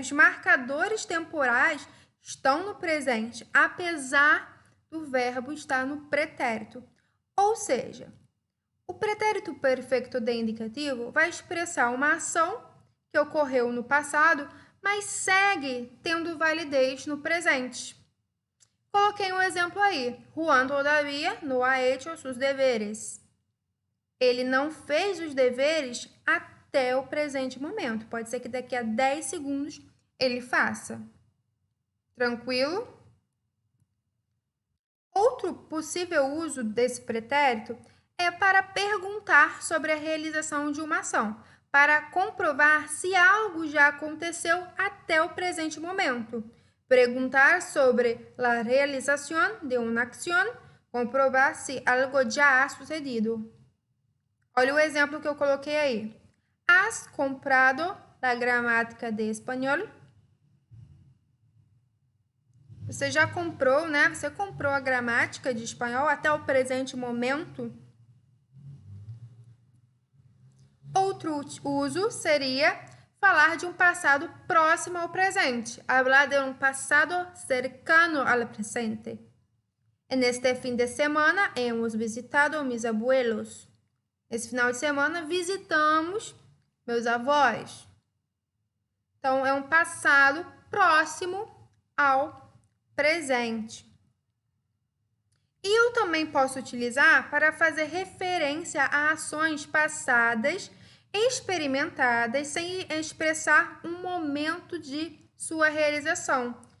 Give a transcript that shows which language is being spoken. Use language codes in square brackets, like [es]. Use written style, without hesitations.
[pt] Os marcadores temporais estão no presente, apesar do verbo estar no pretérito. Ou seja, o pretérito perfeito de indicativo vai expressar uma ação que ocorreu no passado, mas segue tendo validez no presente. Coloquei um exemplo aí. [es] Juan todavía no ha hecho sus deveres. [pt] Ele não fez os deveres até o presente momento. Pode ser que daqui a 10 segundos ele faça. Tranquilo? Outro possível uso desse pretérito é para perguntar sobre a realização de uma ação, para comprovar se algo já aconteceu até o presente momento. Perguntar sobre a realização de uma ação, comprovar se algo já [es] ha sucedido. [pt] Olha o exemplo que eu coloquei aí. [es] Has comprado la gramática de espanhol? [pt] Você já comprou, né? Você comprou a gramática de espanhol até o presente momento? Outro uso seria falar de um passado próximo ao presente. [es] Hablar de um passado cercano al presente. En este fin de semana hemos visitado mis abuelos. [pt] Esse final de semana visitamos meus avós. Então, é um passado próximo ao presente. E eu também posso utilizar para fazer referência a ações passadas experimentadas sem expressar um momento de sua realização.